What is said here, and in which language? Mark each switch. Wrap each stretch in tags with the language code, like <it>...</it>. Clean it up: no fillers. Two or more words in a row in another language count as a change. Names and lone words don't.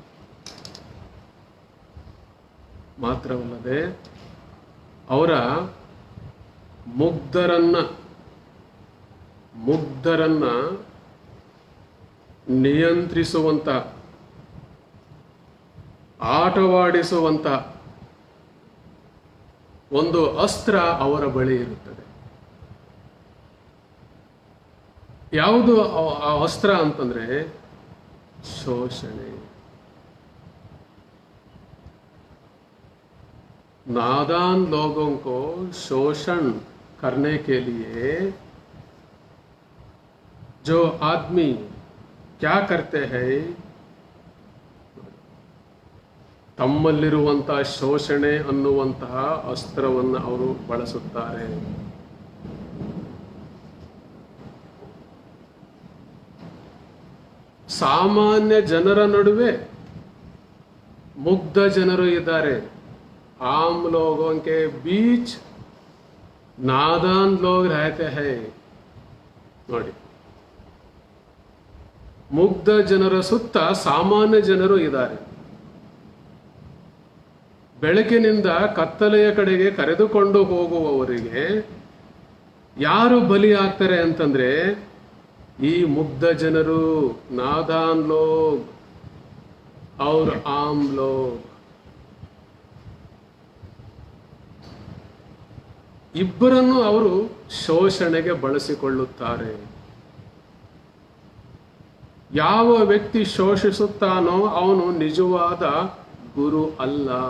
<kn>ಮಾತ್ರವಲ್ಲದೆ ಅವರ ಮುಗ್ಧರನ್ನ ನಿಯಂತ್ರಿಸುವಂತ, ಆಟವಾಡಿಸುವಂತ ಒಂದು ಅಸ್ತ್ರ ಅವರ ಬಳಿ ಇರುತ್ತದೆ. ಯಾವುದು ಆ ಅಸ್ತ್ರ ಅಂತಂದ್ರೆ ಶೋಷಣೆ.</kn> <hi>नादान लोगों को शोषण करने के लिए जो आदमी क्या करते हैं,</hi> <kn>ತಮ್ಮಲ್ಲಿರುವಂತಹ ಶೋಷಣೆ ಅನ್ನುವಂತಹ ಅಸ್ತ್ರವನ್ನು ಅವರು ಬಳಸುತ್ತಾರೆ. ಸಾಮಾನ್ಯ ಜನರ ನಡುವೆ ಮುಗ್ಧ ಜನರು ಇದ್ದಾರೆ.</kn> <hi>आम लोगों के बीच नादान लोग रहते हैं.</hi> <kn>ನೋಡಿ, ಮುಗ್ಧ ಜನರ ಸುತ್ತ ಸಾಮಾನ್ಯ ಜನರು ಇದ್ದಾರೆ. ಬೆಳಕಿನಿಂದ ಕತ್ತಲೆಯ ಕಡೆಗೆ ಕರೆದುಕೊಂಡು ಹೋಗುವವರಿಗೆ ಯಾರು ಬಲಿ ಆಗ್ತಾರೆ ಅಂತಂದ್ರೆ ಈ ಮುಗ್ಧ ಜನರು,</kn> <hi>नादान लोग और आम लोग.</hi> <kn>ಇಬ್ಬರನ್ನು ಅವರು ಶೋಷಣೆಗೆ ಬಳಸಿಕೊಳ್ಳುತ್ತಾರೆ. ಯಾವ ವ್ಯಕ್ತಿ ಶೋಷಿಸುತ್ತಾನೋ ಅವನು ನಿಜವಾದ ಗುರು ಅಲ್ಲ.</kn>